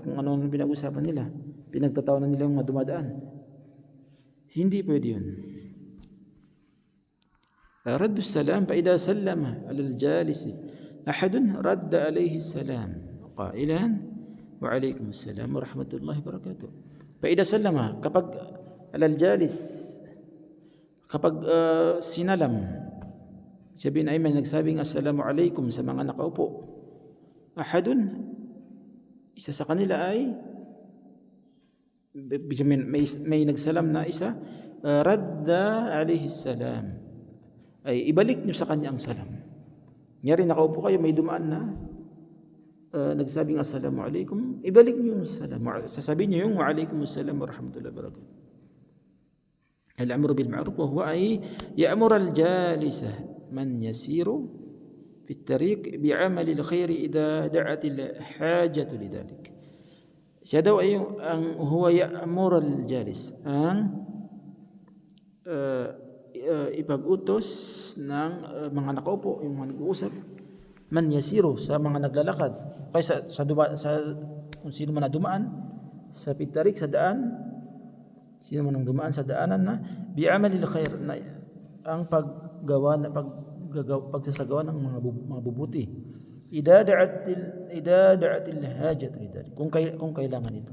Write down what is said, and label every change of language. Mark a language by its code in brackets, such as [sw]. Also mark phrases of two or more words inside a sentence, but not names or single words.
[tl] Kung ano ang pinag-uusapan nila, pinagtatawanan nila yung mga dumadaan. Hindi pwede yun. [ar] رد السلام فإذا سلم على الجالس أحد رد عليه السلام قائلا وعليكم السلام ورحمة الله وبركاته. فإذا سلم, kapag على الجالس, [tl] kapag sinalam, sabihin ay may nagsabing [ar] السلام عليكم [tl] sa mga nakaupo, ahadun, isa sa kanila ay may nagsalam na isa, [ar] ردّ عليه السلام, [tl] ay ibalik nyo sa kanya ang salam. Nyari nakaupo kayo, may dumaan na nagsabing [ar] السلام عليكم, [tl] ibalik nyo yung salam. Sasabihin nyo yung [ar] وعليكم السلام ورحمة الله وبركاته. الأمر بالمعروف وهو أي يأمر الجليس من يسير في الطريق بأعمال الخير إذا دعت الحاجة لذلك. [tl] Siya daw ay ang [ar] هو يأمر الجليس, [tl] ang ipag-utos ng mga nakaupo, yung mga nag-uusap, [ar] من يسير, [tl] sa mga naglalakad, kaya sa kung sino man na dumaan sa pitarik, sa daan, sino man ang dumaan sa daanan na [ar] بأعمال الخير, [tl] na ang pagsasagawa ng mga bubuti, [ar] إذا دعت الحاجة لذلك, [tl] kung kailangan ito.